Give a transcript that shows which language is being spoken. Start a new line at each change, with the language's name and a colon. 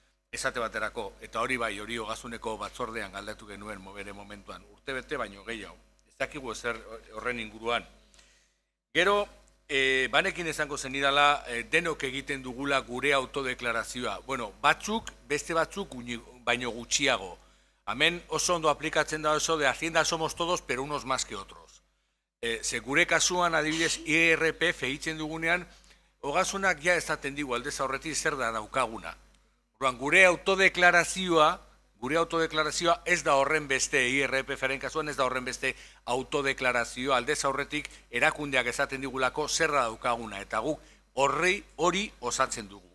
Basque: Esate baterako, eta hori bai, hori ogazuneko batzordean galdatu genuen bere momentuan, urtebete baino gehiago. Ez dakigu ezer horren inguruan. Gero, banekin esango zenidala, denok egiten dugula gure autodeklarazioa. Bueno, batzuk, beste batzuk baino gutxiago. Hemen oso ondo aplikatzen da
Spanish: oso de Hacienda somos todos, pero unos más que otros.
Basque: Ze gure kasuan adibidez IRPF egiten dugunean, ogasunak ja esaten digu aldez aurretik zer da daukaguna. Gure autodeklarazioa ez da horren beste, IRPF-aren kasuan ez da horren beste autodeklarazioa, aldez aurretik erakundeak esaten digulako zer da daukaguna, eta guk hori osatzen dugu.